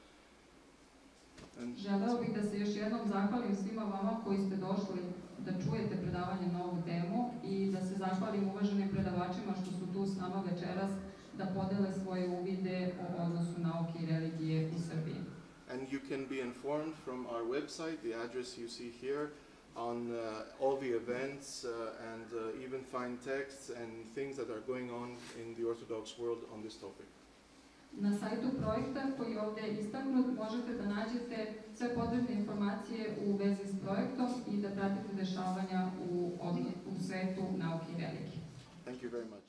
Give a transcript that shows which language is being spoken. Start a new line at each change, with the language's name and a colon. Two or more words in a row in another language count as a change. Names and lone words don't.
Serbian: Želeo bih da se još jednom zahvalim svima vama koji ste došli da čujete predavanje na ovu temu i da se zahvalim uvaženim predavačima što su tu s nama večeras da podele svoje uvide o odnosu nauke i religije u Srbiji.
English: And you can be informed from our website, the address you see here, on all the events and even find texts and things that are going on in the Orthodox world on this topic.
Serbian: Na sajtu projekta koji je ovdje istaknut možete da nađete sve potrebne informacije u vezi s projektom i da pratite dešavanja u svetu nauke i religije.
English: Thank you very much.